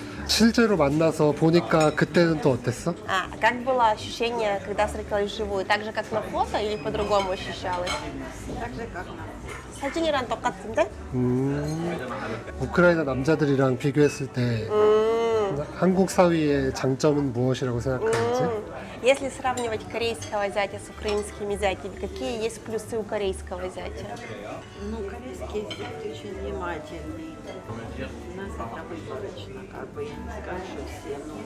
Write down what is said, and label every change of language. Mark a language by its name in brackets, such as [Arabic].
[Korean] 실제로 만나서 보니까 그때는 또 어땠어? [Russian] Как было ощущение, когда встретилась вживую? Так же, как на фото или по-другому ощущалось? Так же, как на [Korean] 사진이랑 똑같은데? 우크라이나 남자들이랑 비교했을 때 한국 사위의 장점은 무엇이라고 생각하는지? [Russian] Если сравнивать корейского зятя с украинскими зятями, какие есть плюсы у корейского зятя? Ну, корейский зять очень внимательный. У нас это выборочно, как бы, я не скажу, что все,